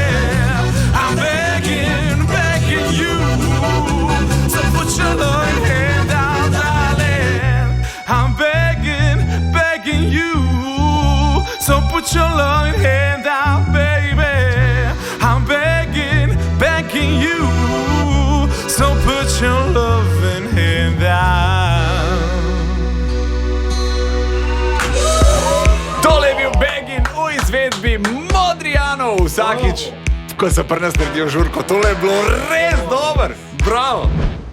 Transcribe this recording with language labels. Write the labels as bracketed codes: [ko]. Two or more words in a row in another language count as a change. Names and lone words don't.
[en] I'm begging, begging you, so put your loving hand out, darling. I'm begging, begging you, so put your loving hand out, baby. I'm begging, begging you, so put your loving hand out. [sl] Tole je bil Beggin v izvedbi Modrijanov. Vsakič, ko se pri nas naredijo žurko, tole je bilo res dobro. Bravo.